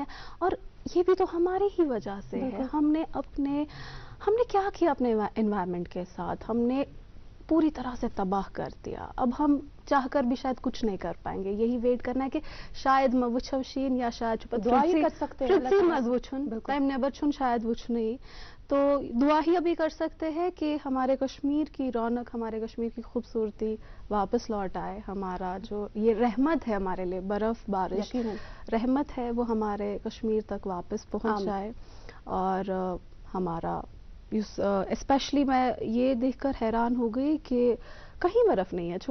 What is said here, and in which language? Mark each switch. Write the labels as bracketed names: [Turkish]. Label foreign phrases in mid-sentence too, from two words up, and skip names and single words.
[Hindi] और ये भी तो हमारी ही वजह से है। हमने क्या किया अपने एनवायरनमेंट के साथ, हमने पूरी तरह से तबाह कर दिया. अब हम चाहकर भी शायद कुछ नहीं कर पाएंगे. यही वेट करना है कि शायद मैं वुछवशीन या शायद दुआ ही कर सकते हैं अल्लाह ताला से. [Kashmiri] वुछुन टाइम नेबर छुन शायद वुछ नहीं. [Hindi] तो दुआ ही अभी कर सकते हैं कि हमारे कश्मीर की रौनक, हमारे कश्मीर की खूबसूरती वापस लौट आए. हमारा जो ये रहमत है हमारे लिए, बर्फ बारिश रहमत है, वो हमारे कश्मीर तक वापस पहुंच जाए. और हमारा स्पेशली मैं ये देखकर हैरान हो गई कि कहीं बर्फ नहीं है.